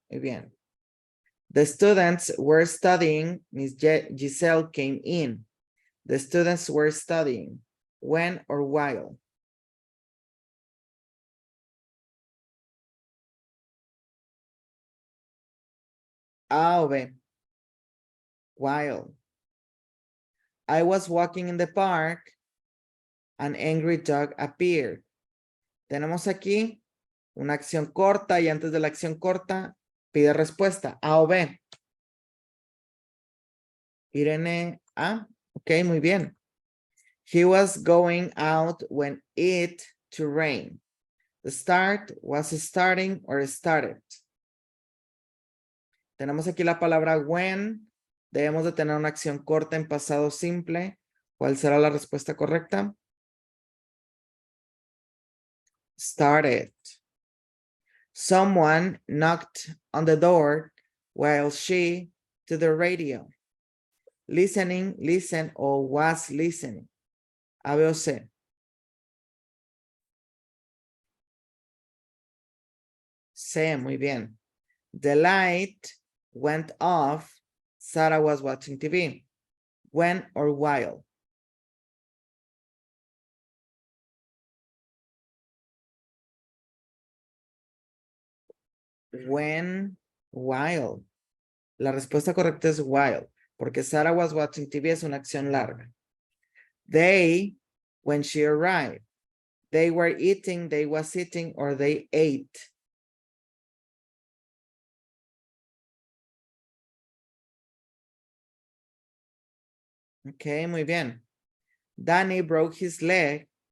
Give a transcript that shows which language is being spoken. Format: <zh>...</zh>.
<es>Muy bien.</es> <en>The students were studying. Miss Giselle came in. The students were studying. When or while?</en> <es>A o B.</es> <en>While. I was walking in the park. An angry dog appeared.</en> <es>Tenemos aquí una acción corta y antes de la acción corta pide respuesta. A o B. Irene A. Ok, muy bien.</es> <en>He was going out when it to rain. The start was starting or started.</en> <es>Tenemos aquí la palabra when. Debemos de tener una acción corta en pasado simple. ¿Cuál será la respuesta correcta?</es> <en>Started. Someone knocked on the door while she to the radio. Listening, listen, or was listening.</en> <es>A, B o C.</es> <en>C,</en> <es>muy bien.</es> <en>The light went off. Sarah was watching TV. When or while? When, while.</en> <es>La respuesta correcta es while, porque</es> <en>Sarah was watching TV</en> <es>es una acción larga.</es> <en>They, when she arrived. They were eating, they was eating, or they ate. Ok,</en> <es>muy bien.</es> <en>Danny broke his leg.</en>